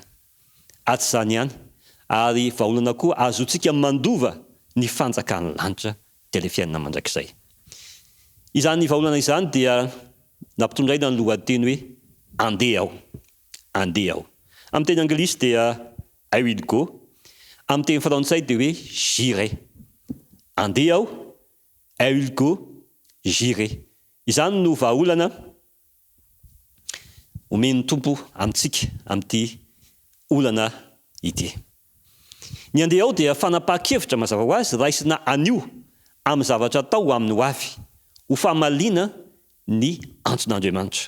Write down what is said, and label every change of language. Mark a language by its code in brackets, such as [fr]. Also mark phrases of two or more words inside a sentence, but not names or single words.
[mg] Atsy izany ihany, ary vahaolana koa azontsika mandova ny fanjakan'ny lanitra dia ilay fiainana mandrakizay. Izany vahaolana izany dia nampitondraina ny lohateny hoe andeha aho, andeha aho. Amin'ny teny anglisy dia [en] I will go, [mg] amin'ny teny frantsay dia hoe j'irai. Andeha aho, [en] I will go, [fr] j'irai. [mg] Izany no vahaolana omen'ny Tompo amintsika amin'ity olana ity. Ny andeha ao dia fanapahan-kevitra mazava ho azy, raisina anio amin'ny zavatra atao amin'ny ho avy, ho fahamaliana ny antson'Andriamanitra.